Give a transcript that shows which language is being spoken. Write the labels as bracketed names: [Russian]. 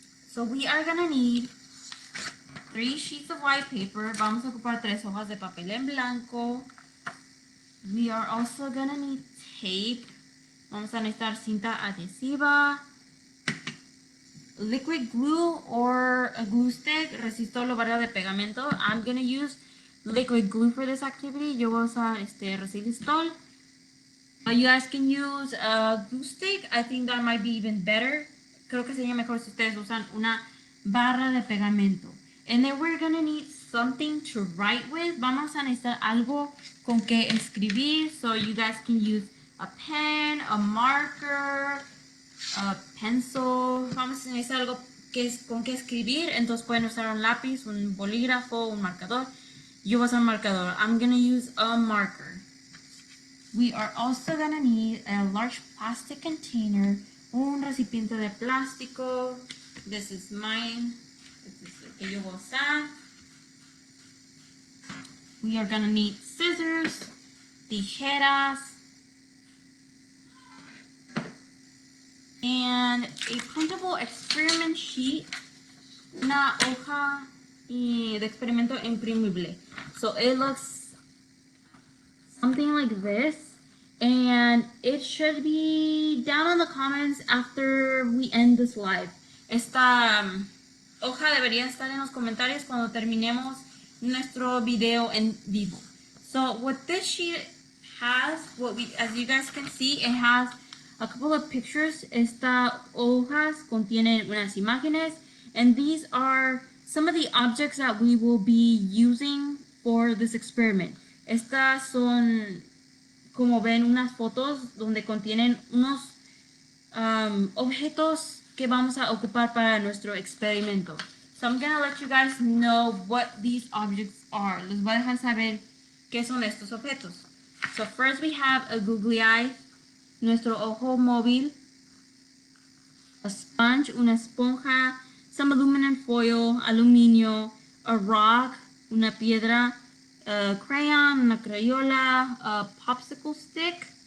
[English] So we are going to need 3 sheets of white paper. [Spanish] Vamos a ocupar 3 hojas de papel en blanco. [English] We are also going to need tape. [Spanish] Vamos a necesitar cinta adhesiva, [English] liquid glue or a glue stick, [Spanish] resistor o barra de pegamento. [English] I'm going to use liquid glue for this activity. [Spanish] Yo voy a usar resistol. [English] You guys can use a glue stick. I think that might be even better. [Spanish] Creo que sería mejor si ustedes usan una barra de pegamento. [English] And then we're going to need something to write with. [Spanish] Vamos a necesitar algo con que escribir. [English] So you guys can use a pen, a marker, a pencil. [Spanish] Vamos a necesitar algo con que escribir. Entonces pueden usar un lápiz, un bolígrafo, un marcador. Yo voy a usar un marcador. [English] I'm going to use a marker. We are also going to need a large plastic container. [Spanish] Un recipiente de plástico. [English] This is mine. [Spanish] Este es el que yo voy a usar. [English] We are going to need scissors, tijeras, and a printable experiment sheet, [Spanish] una hoja de experimento imprimible. [English] So it looks something like this, and it should be down in the comments after we end this live. [Spanish] Esta hoja debería estar en los comentarios cuando terminemos nuestro video en vivo. [English] So what this sheet has, as you guys can see, it has a couple of pictures. [Spanish] Estas hojas contienen unas imágenes, [English] and these are some of the objects that we will be using for this experiment. [Spanish] Estas son, como ven, unas fotos donde contienen unos objetos que vamos a ocupar para nuestro experimento. [English] So I'm going to let you guys know what these objects are. [Spanish] Les voy a dejar saber qué son estos objetos. [English] So first we have a googly eye, [Spanish] nuestro ojo móvil, [English] a sponge, [Spanish] una esponja, [English] some aluminum foil, aluminio, a rock, [Spanish] una piedra, [English] a crayon, [Spanish] una crayola, [English] a popsicle stick,